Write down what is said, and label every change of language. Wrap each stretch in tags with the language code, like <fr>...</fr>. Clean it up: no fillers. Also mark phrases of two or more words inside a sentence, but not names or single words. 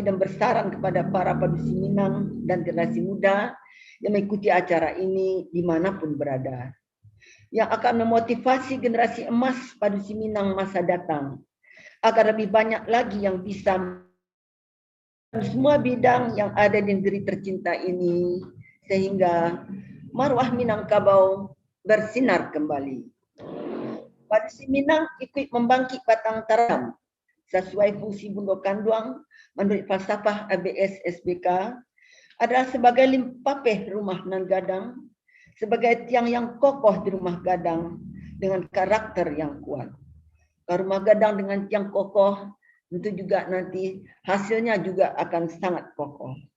<id>dan bersaran kepada para Padusi Minang dan generasi muda yang mengikuti acara ini dimanapun berada, yang akan memotivasi generasi emas Padusi Minang masa datang, agar lebih banyak lagi yang bisa semua bidang yang ada di negeri tercinta ini, sehingga marwah Minangkabau bersinar kembali. Padusi Minang ikut membangkit batang taram sesuai fungsi Bundo Kanduang menurut falsafah ABS SBK adalah sebagai</id> <min>limpapeh rumah nan gadang,</min> <id>sebagai tiang yang kokoh di rumah gadang dengan karakter yang kuat. Rumah gadang dengan tiang kokoh tentu juga nanti hasilnya juga akan sangat kokoh.</id>